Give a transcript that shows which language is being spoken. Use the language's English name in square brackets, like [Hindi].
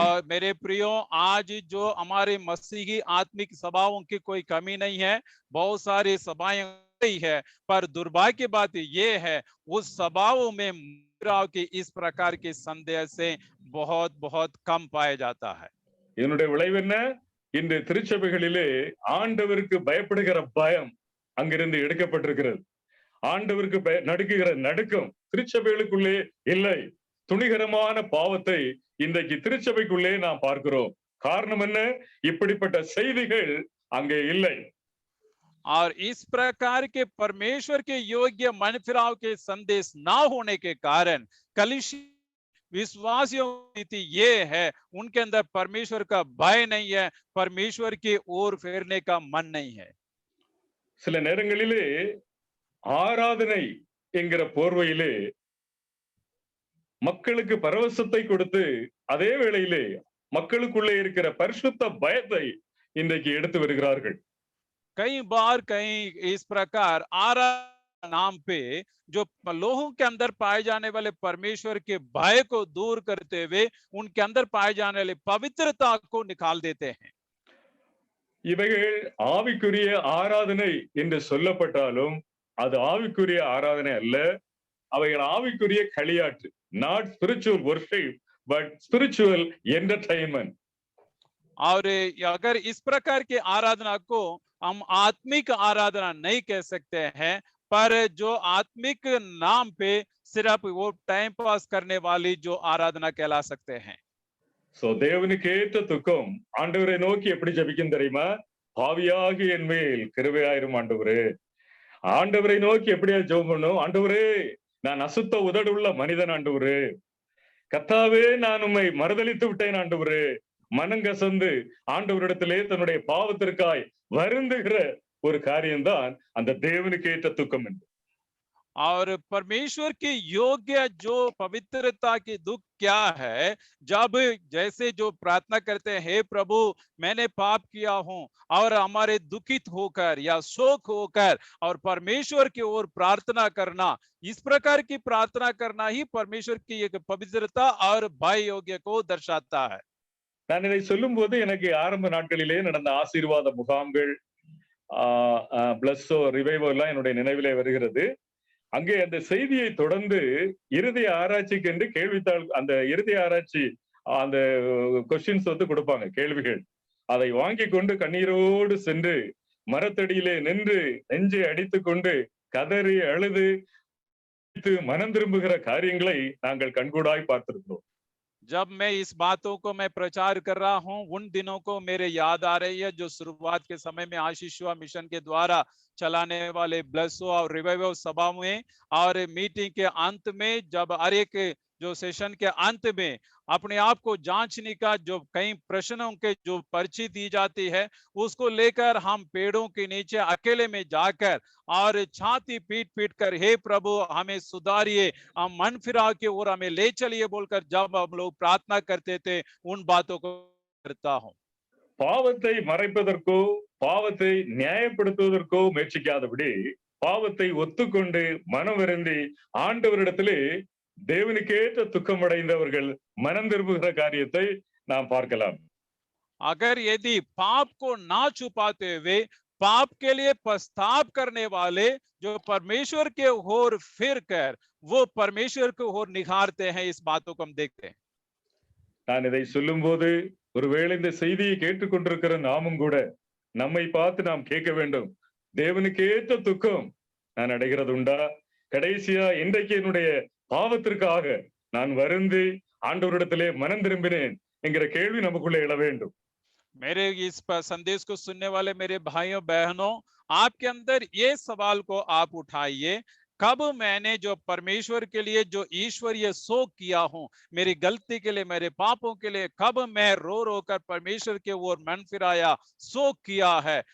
[Hindi] मेरे प्रियो, आज जो हमारे मसीही आत्मिक सभाओं की कोई कमी नहीं है, बहुत सारी सभाएं है, पर दुर्भाग्य बात ये है उस सभाओं में के इस प्रकार के संदेश से बहुत बहुत कम पाया जाता है। [Tamil] இதனுடைய விளைவு என்ன? இன்று திருச்சபைகளிலே ஆண்டவருக்கு பயப்படுகிற பயம் அங்கிருந்து எடுக்கப்பட்டிருக்கிறது. ஆண்டவருக்கு நடுக்குகிற நடுக்கம் திருச்சபைகளுக்குள்ளே இல்லை. துணிகரமான பாவத்தை இன்றைக்கு திருச்சபைக்குள்ளே நாம் பார்க்கிறோம். காரணம் என்ன? இப்படிப்பட்ட செய்திகள் அங்கே இல்லை. [Hindi] और इस प्रकार के परमेश्वर के योग्य मन फिराव के संदेश ना होने के कारण कलीसिया विश्वासियों की ये है, उनके अंदर परमेश्वर का भय नहीं है, परमेश्वर की ओर फेरने का मन नहीं है। [Tamil] சில நேரங்களிலே ஆராதனை என்கிற போர்வையிலே மக்களுக்கு பரவசத்தை கொடுத்து அதே வேளையிலே மக்களுக்குள்ளே இருக்கிற பரிசுத்த பயத்தை இன்றைக்கு எடுத்து வருகிறார்கள். [Hindi] कई बार कहीं इस प्रकार आराधना नाम पे जो लोगों के अंदर पाए जाने वाले परमेश्वर के भय को दूर करते हुए उनके अंदर पाए जाने वाले पवित्रता को निकाल देते हैं। [Tamil] இவைகள் ஆவிக்குரிய ஆராதனை என்று சொல்லப்பட்டாலும் அது ஆவிக்குரிய ஆராதனை அல்ல, அவைகள் ஆவிக்குரிய களியாட்டு. [English] not spiritual worship but spiritual entertainment. [Hindi] और अगर इस प्रकार की आराधना को हम आत्मिक आराधना नहीं कह सकते हैं, पर जो आत्मिक नाम पे सिर्फ वो टाइम पास करने वाली जो आराधना कहला सकते हैं। [Tamil] சோ தேவனுக்கு ஏற்ற துக்கம் ஆண்டவரை நோக்கி எப்படி ஜெபிக்கும் தெரியுமா? பாவியாகி என் மேல் கிருபையாயிரும் ஆண்டவரே. ஆண்டவரை நோக்கி எப்படியா ஜெபம் பண்ணணும்? ஆண்டவரே, நான் அசுத்த உதடுள்ள மனிதன் ஆண்டவரே, கர்த்தாவே நான் உம்மை மறுதலித்து விட்டேன் ஆண்டவரே. மனங்கசந்து ஆண்டவரிடத்திலே தன்னுடைய பாவத்திற்காய் வருந்துகிற ஒரு காரியம்தான் அந்த தேவனுக்கு ஏற்ற துக்கம் என்று. [Hindi] और परमेश्वर के योग्य जो पवित्रता की दुख क्या है? जब जैसे जो प्रार्थना करते हैं, हे प्रभु मैंने पाप किया हूं, और हमारे दुखित होकर या शोक होकर और परमेश्वर की ओर प्रार्थना करना, इस प्रकार की प्रार्थना करना ही परमेश्वर की एक पवित्रता और भय योग्य को दर्शाता है। [Tamil] நான் இதை சொல்லும் போது எனக்கு ஆரம்ப நாட்களிலே நடந்த ஆசீர்வாத முகாம்கள், பிளஸ்ஸோ ரிவைவோ எல்லாம் என்னுடைய நினைவிலே வருகிறது. அங்கே அந்த செய்தியை தொடர்ந்து இறுதி ஆராய்ச்சிக்கு என்று கேள்வித்தாள், அந்த இறுதி ஆராய்ச்சி அந்த கொஸ்டின்ஸ் கொடுப்பாங்க, கேள்விகள். அதை வாங்கி கொண்டு கண்ணீரோடு சென்று மரத்தடியிலே நின்று நெஞ்சை அடித்துக் கொண்டு கதறி அழுது மனம் திரும்புகிற காரியங்களை நாங்கள் கண்கூடாய் பார்த்திருக்கிறோம். [Hindi] जब मैं इस बातों को मैं प्रचार कर रहा हूं, उन दिनों को मेरे याद आ रही है जो शुरुआत के समय में आशीष हुआ मिशन के द्वारा चलाने वाले ब्लसो और रिवाइवल सभा में और मीटिंग के अंत में, जब हर एक जो सेशन के अंत में अपने आप को जांचने का जो कई प्रश्नों के जो पर्ची दी जाती है, उसको लेकर हम पेड़ों के नीचे अकेले में जाकर और छाती पीट पीट कर, हे प्रभु हमें सुधारिए, हम मन फिरा के ओर हमें ले चलिए बोलकर जब हम लोग प्रार्थना करते थे, उन बातों को करता हूं। [Tamil] பாவத்தை மறைப்பதற்கோ பாவத்தை நியாயப்படுத்துவதற்கோ முயற்சிக்காதபடி பாவத்தை ஒத்துக்கொண்டு மனம் வருந்தி ஆண்டவரிடத்திலே தேவனுக்கேற்ற துக்கமடைந்தவர்கள் மனம் திரும்புகிற காரியத்தை நாம் பார்க்கலாம். [Hindi] अगर यदि पाप को ना छुपाते हुए पाप के लिए पछताव करने वाले जो परमेश्वर के ओर फिर कर वो परमेश्वर के ओर निखारते हैं, इस बातों को हम देखते हैं। [Tamil] நான் இதை சொல்லும்போது ஒருவேளை இந்த செய்தியை கேட்டுக்கொண்டிருக்கிற நாமும் கூட நம்மை பார்த்து நாம் கேட்க வேண்டும், தேவனுக்கேற்ற துக்கம் நான் அடைகிறது உண்டா? கடைசியா இன்றைக்கு என்னுடைய பாவத்திற்காக நான் வருந்தி ஆண்டவரிடத்திலே மனம் திரும்பினேன் என்கிற கேள்வி நமக்குள்ளே எழ வேண்டும். [Hindi] मेरे इस संदेश को सुनने वाले मेरे भाइयों बहनों, आपके अंदर ये सवाल को आप उठाइए, कब मैंने जो परमेश्वर के लिए जो ईश्वरीय शोक किया हूं, मेरी गलती के लिए, मेरे पापों के लिए, कब मैं रो रो कर परमेश्वर के ओर मन फिराया, शोक किया है?